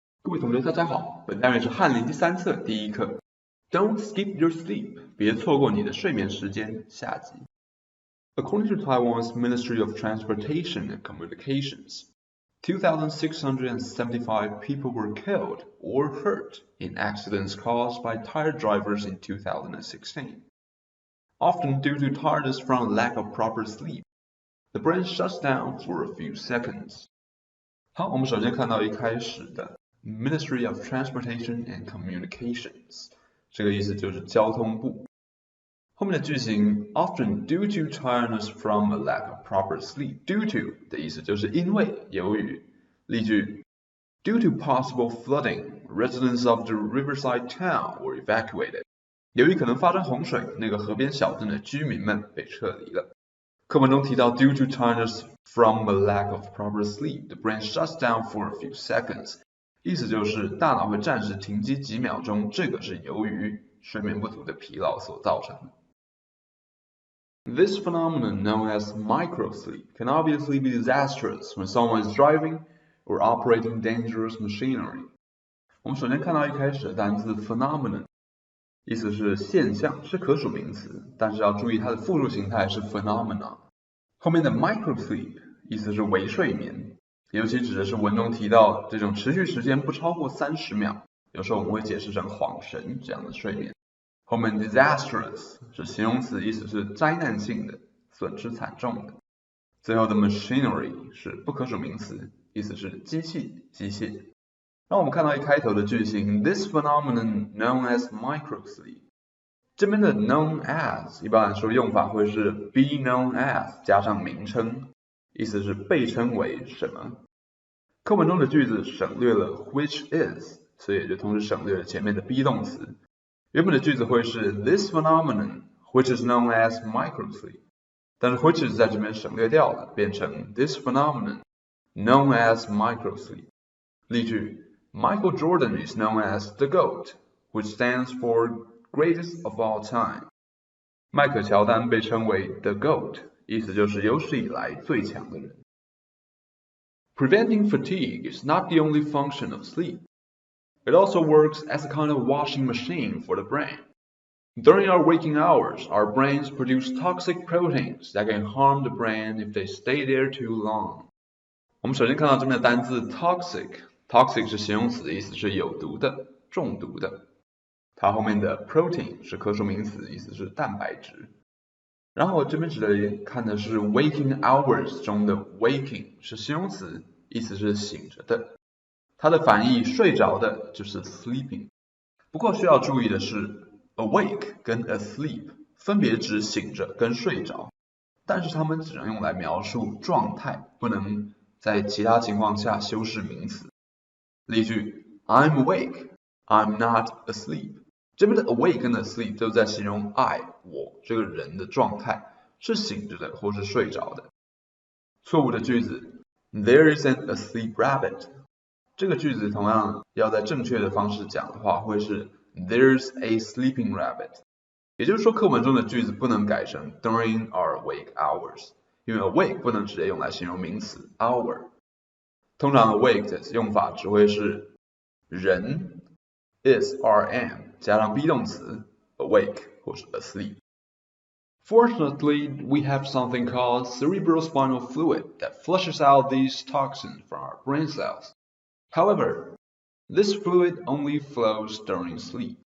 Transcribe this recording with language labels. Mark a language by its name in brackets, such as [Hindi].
[Chinese] 位同学，大家好，本单元是翰林第3册第1课 [English] Don't skip your sleep， [Chinese] 别错过你的睡眠时间下集。 [English] According to Taiwan's Ministry of Transportation and Communications, 2,675 people were killed or hurt in accidents caused by tired drivers in 2016. Often due to tiredness from a lack of proper sleep, the brain shuts down for a few seconds. [Chinese] 好，我们首先看到一开始的 Ministry of Transportation and Communications， 这个意思就是交通部。后面的句型 [English] often due to tiredness from a lack of proper sleep， [Chinese] due to 的意思就是因为由于。例句 [English] Due to possible flooding, residents of the riverside town were evacuated. [Chinese] 由于可能发生洪水，那个河边小镇的居民们被撤离了。课文中提到 [English] due to tiredness from a lack of proper sleep, the brain shuts down for a few seconds. [Chinese] 意思就是大脑会暂时停机几秒钟，这个是由于睡眠不足的疲劳所造成的。 [English] This phenomenon, known as microsleep, can obviously be disastrous when someone is driving or operating dangerous machinery. [Chinese] 我们首先看到一开始的单词 phenomenon， 意思是现象，是可数名词，但是要注意它的复数形态是 phenomena。后面的 microsleep 意思是微睡眠，尤其指的是文中提到这种持续时间不超过30秒，有时候我们会解释成恍神这样的睡眠。后面 disastrous 是形容词，意思是灾难性的，损失惨重的。最后的 machinery 是不可数名词，意思是机器、机械。让我们看到一开头的句型 [English] This phenomenon known as microsleep， [Chinese] 这边的 known as 一般来说用法会是 be known as 加上名称，意思是被称为什么。课文中的句子省略了 which is， 所以也就同时省略了前面的 be 动词。原本的句子会是 [English] This phenomenon which is known as microsleep， [Chinese] 但是 which is 在这边省略掉了，变成 [English] This phenomenon known as microsleep。 [Chinese] 例句 [English] Michael Jordan is known as the GOAT, which stands for greatest of all time. [Chinese] 迈克乔丹被称为 the GOAT， 意思就是有史以来最强的人。 [English] Preventing fatigue is not the only function of sleep. It also works as a kind of washing machine for the brain. During our waking hours, our brains produce toxic proteins that can harm the brain if they stay there too long. [Chinese] 我们首先看到这边的单字 toxic 是形容词，意思是有毒的、中毒的。它后面的 protein 是可数名词，意思是蛋白质。然后这边指的看的是 waking hours 中的 waking 是形容词，意思是醒着的。它的反义睡着的就是 sleeping。不过需要注意的是 awake 跟 asleep 分别指醒着跟睡着，但是它们只能用来描述状态，不能在其他情况下修饰名词。例句 [English] I'm awake, I'm not asleep。 [Chinese] 这边的 awake 跟 asleep 都在形容 我这个人的状态是醒着的或是睡着的。错误的句子 [English] There isn't a asleep rabbit。 [Chinese] 这个句子同样要在正确的方式讲的话会是 [English] There's a sleeping rabbit。 [Chinese] 也就是说课文中的句子不能改成 [English] During our awake hours， [Chinese] 因为 awake 不能直接用来形容名词 hour。通常 awake 的用法只会是人 is rm 加上 be 动词 awake 或是 asleep。 [English] Fortunately, we have something called cerebrospinal fluid that flushes out these toxins from our brain cells. However, this fluid only flows during sleep.